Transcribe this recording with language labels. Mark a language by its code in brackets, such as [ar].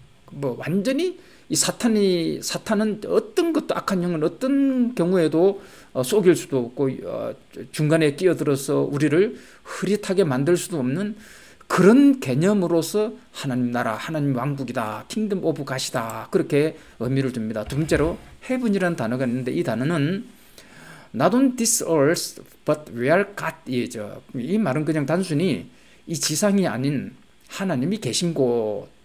[ko] 뭐 완전히 이 사탄은 어떤 것도, 악한 영은 어떤 경우에도 속일 수도 없고 중간에 끼어들어서 우리를 흐릿하게 만들 수도 없는 그런 개념으로서 하나님 나라, 하나님 왕국이다, 킹덤 오브 갓이다, 그렇게 의미를 줍니다. 두 번째로 헤븐이라는 단어가 있는데, 이 단어는 [en] not on this earth but where God is. [ko] 이 말은 그냥 단순히 이 지상이 아닌 하나님이 계신 곳.